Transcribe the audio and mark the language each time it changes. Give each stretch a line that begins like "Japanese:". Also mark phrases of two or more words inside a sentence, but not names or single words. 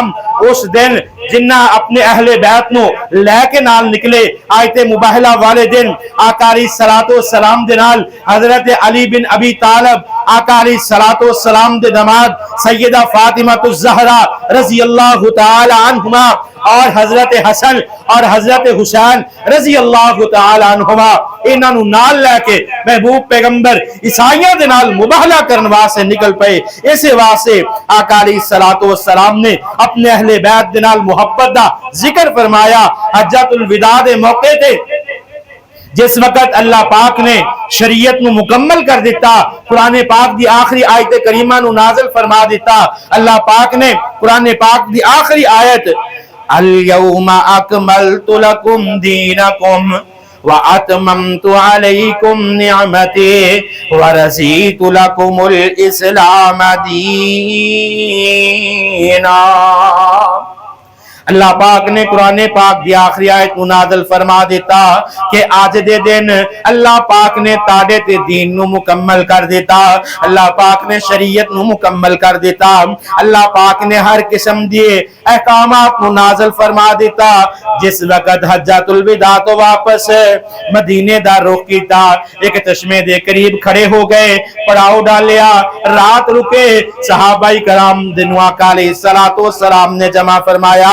Punjabi: اس دن جنہ اپنے اہل بیت نو لے کے نال نکلے، آیت مباہلہ والے دن آقا
Arabic: علیہ السلام
Punjabi: دے نال حضرت علی بن ابی طالب، آقا
Arabic: علیہ السلام
Punjabi: دے داماد سیدہ فاطمہ الزہرا
Arabic: رضی اللہ تعالی عنہما،
Punjabi: اور حضرت حسن اور حضرت حسین
Arabic: رضی اللہ تعالی عنہما
Punjabi: انہاں نو نال لے کے محبوب پیغمبر عیسائیاں دے نال مباہلہ کرن واسطے نکل پئے۔ اسے واسطے آقا
Arabic: علیہ السلام
Punjabi: نے اپنے اہل بیت دے نال محبت دا ذکر فرمایا۔ حجۃ الوداع دے موقع تے جس وقت اللہ پاک نے شریعت نو مکمل کر دیتا، قرآن پاک دی آخری آیت کریمہ نو نازل فرما دیتا، اللہ پاک نے قرآن پاک دی آخری آیت
Arabic: الَّيَوْمَ أَكْمَلْتُ لَكُمْ دِينَكُمْ وَأَتْمَمْتُ عَلَيْكُمْ نِعْمَتِي وَرَضِيتُ لَكُمُ الْإِسْلَامَ دِينًا۔
Punjabi: اللہ پاک نے قرآن پاک دی آخری آیت کو نازل فرما دیتا کہ آج دے دن اللہ پاک نے تاڑے تے دین نو مکمل کر دیتا، اللہ پاک نے شریعت نو مکمل کر دیتا، اللہ پاک نے ہر قسم دیے احکامات نو نازل فرما دیتا۔ جس وقت حجۃ الوداع تو واپس مدینے دا رخ کیتا، ایک چشمے دے قریب کھڑے ہو گئے، پڑاؤ ڈالیا، رات رکے، صحابہ کرام دنو آقا
Arabic: علیہ السلام
Punjabi: نے جمع فرمایا۔